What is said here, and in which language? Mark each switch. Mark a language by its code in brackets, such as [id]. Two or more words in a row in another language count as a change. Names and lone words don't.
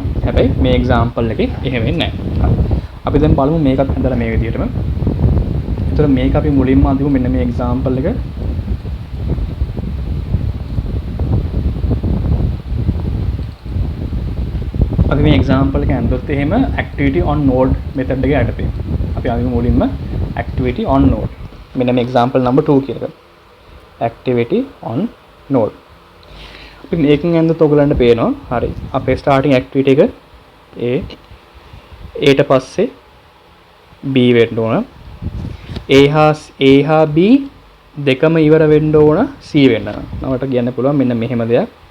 [si] හැබැයි මේ example එකේ එහෙම වෙන්නේ නැහැ. අපි දැන් බලමු මේකත් හදලා මේ විදිහටම. ඒතර මේක අපි මුලින්ම අඳිමු මෙන්න මේ example එක. අපි මේ example එක ඇඳුත් එහෙම [en] activity on node method [si] එක යටතේ. අපි අඳිමු මුලින්ම [en] activity on node. [si] මෙන්න මේ [en] example number 2 [si] කියලා. [en] activity on node. [si] අපි මේකෙන් ඇඳුත් ඔයගලන්ට පේනවා. හරි. අපේ starting activity එක A ඊට පස්සේ B වෙන්න ඕන. A හා B දෙකම ඉවර වෙන්න ඕන C වෙන්න. නවට කියන්න පුළුවන් මෙන්න මෙහෙම දෙයක්.